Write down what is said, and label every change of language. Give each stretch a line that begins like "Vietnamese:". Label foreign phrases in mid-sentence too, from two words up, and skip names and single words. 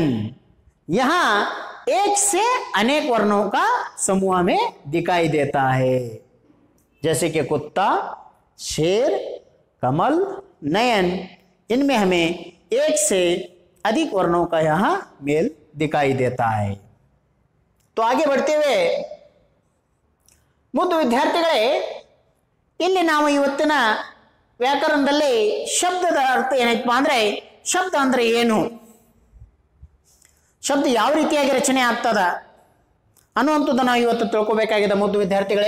Hindi: यहां एक से अनेक वर्णों का समूह हमें दिखाई देता है, जैसे कि कुत्ता, शेर, कमल, नयन। इनमें हमें एक से अधिक वर्णों का यहां मेल दिखाई देता है। तो आगे बढ़ते हुए
Kannada: ಮುದ್ದು ವಿದ್ಯಾರ್ಥಿಗಳೇ, ಇಲ್ಲಿ ನಾವು ಇವತ್ತಿನ ವ್ಯಾಕರಣದಲ್ಲಿ ಶಬ್ದದ ಅರ್ಥ ಏನೈತಪ್ಪ ಅಂದ್ರೆ, ಶಬ್ದ ಅಂದ್ರೆ ಏನು, ಶಬ್ದ ಯಾವ ರೀತಿಯಾಗಿ ರಚನೆ ಆಗ್ತದ ಅನ್ನುವಂಥದ್ದು ನಾವು ಇವತ್ತು ತಿಳ್ಕೋಬೇಕಾಗಿದೆ ಮುದ್ದು ವಿದ್ಯಾರ್ಥಿಗಳೇ.